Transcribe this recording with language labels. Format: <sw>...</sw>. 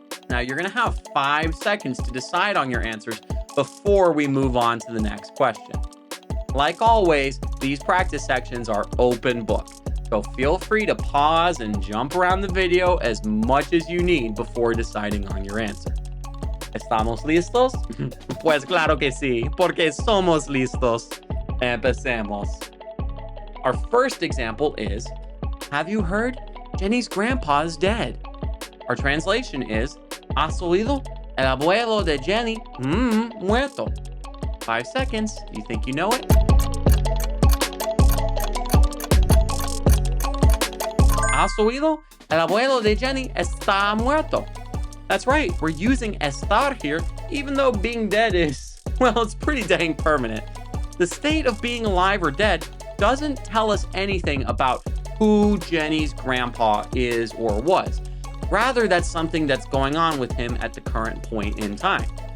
<en>Now, you're going to have 5 seconds to decide on your answers before we move on to the next question. Like always, these practice sections are open book, so feel free to pause and jump around the video as much as you need before deciding on your answer.</en> <es>¿Estamos listos? Pues claro que sí, porque somos listos. Empecemos.</es> <en>Our first example is, have you heard? Jenny's grandpa is dead. Our translation is, ¿has oído? El abuelo de Jenny, muerto. 5 seconds. You think you know it?</en> <es>¿Has oído? El abuelo de Jenny está muerto.</es> <en>That's right, we're using estar here, even though being dead is, well, it's pretty dang permanent. The state of being alive or dead doesn't tell us anything about who Jenny's grandpa is or was. Rather, that's something that's going on with him at the current point in time.</en>